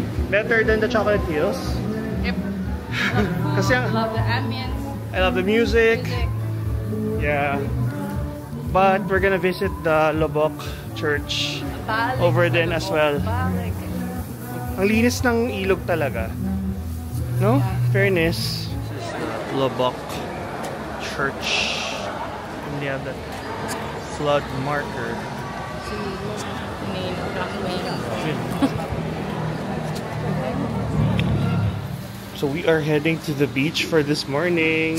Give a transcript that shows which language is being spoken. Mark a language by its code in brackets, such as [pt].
[en] Better than the Chocolate Hills. Yep. [tl] Kasi [en] Love the ambience. I love the music. Yeah. But we're gonna visit the Lubok Church over then as well. [tl] Ang linis ng ilog talaga. [en] No? Fairness. This is the Lubok Church. And they have that flood marker. So we are heading to the beach for this morning.